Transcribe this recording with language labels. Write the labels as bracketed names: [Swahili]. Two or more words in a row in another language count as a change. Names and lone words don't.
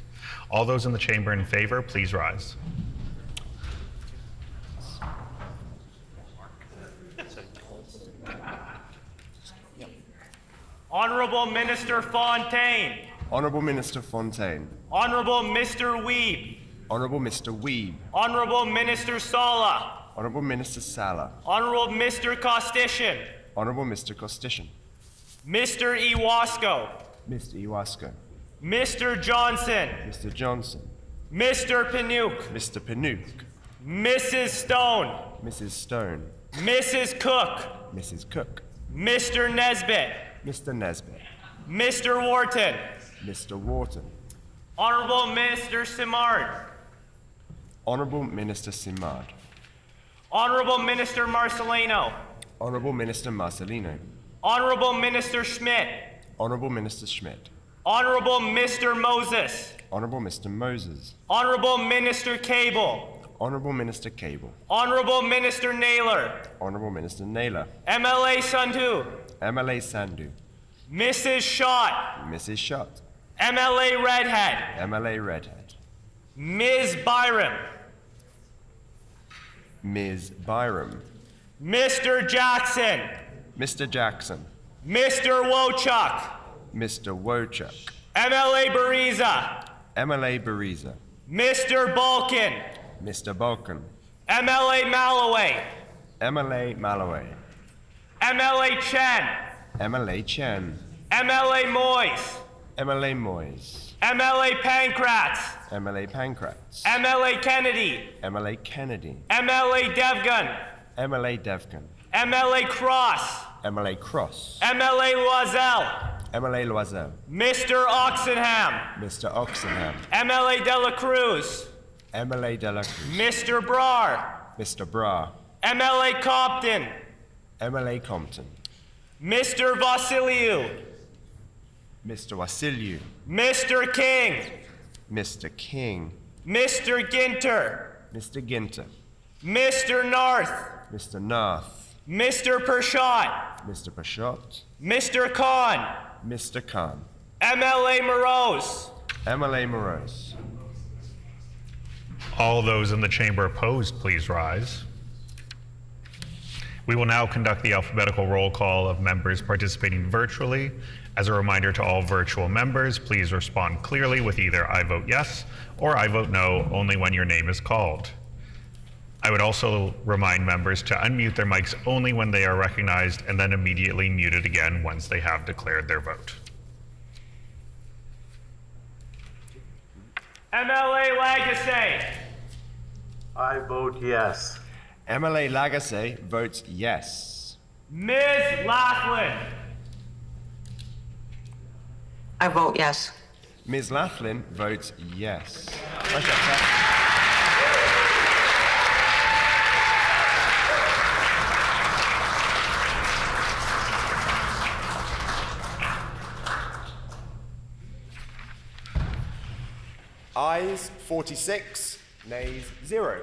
[English] All those in the chamber in favor, please rise. Honorable Minister Fontaine. Honourable Minister Fontaine. Honorable Mr. Weeb. Honourable Mr. Weeb. Honorable Minister Sala. Honourable Minister Sala. Honorable Mr. Costician. Honourable Mr. Costician. Mr. Iwasco. Mr. Iwasco. Mr. Johnson. Mr. Johnson. Mr. Pinook. Mr. Pinook. Mrs. Stone. Mrs. Stone. Mrs. Cook. Mrs. Cook. Mr. Nesbitt. Mr. Nesbitt. Mr. Wharton. Mr. Wharton. Honorable Minister Simard. Honourable Minister Simard. Honorable Minister Marcelino. Honourable Minister Marcelino. Honorable Minister Schmidt. Honourable Minister Schmidt. Honorable Mr. Moses. Honourable Mr. Moses. Honorable Minister Cable. Honourable Minister Cable. Honorable Minister Naylor. Honourable Minister Naylor. MLA Sandhu. MLA Sandhu. Mrs. Schott. Mrs. Schott. MLA Redhead. MLA Redhead. Ms. Byram. Ms. Byram. Mr. Jackson. Mr. Jackson. Mr. Wochuk. Mr. Wochuk. MLA Bariza. MLA Bariza. Mr. Balkin. Mr. Balkan. MLA Malloway. MLA Malloway. MLA Chen. MLA Chen. MLA Moyes. MLA Moyes. MLA Pancratz. MLA Pancratz. MLA Kennedy. MLA Kennedy. MLA Devgan. MLA Devgan. MLA Cross. MLA Cross. MLA Loisel. MLA Loisel. Mr. Oxenham. Mr. Oxenham. MLA Dela Cruz. MLA Dela Cruz. Mr. Brar. Mr. Bra. MLA Compton. MLA Compton. Mr. Vasiliou. Mr. Vasiliou. Mr. King. Mr. King. Mr. Ginter. Mr. Ginter. Mr. North. Mr. North. Mr. Pershot. Mr. Pershot. Mr. Khan. Mr. Khan. MLA Morose. MLA Morose. All those in the chamber opposed, please rise. We will now conduct the alphabetical roll call of members participating virtually. As a reminder to all virtual members, please respond clearly with either I vote yes or I vote no only when your name is called. I would also remind members to unmute their mics only when they are recognized and then immediately mute it again once they have declared their vote. MLA Lagasse. I vote yes. MLA Lagasse votes yes. Ms. Laughlin. I vote yes. Ms. Laughlin votes yes. Ayes 46, nays 0.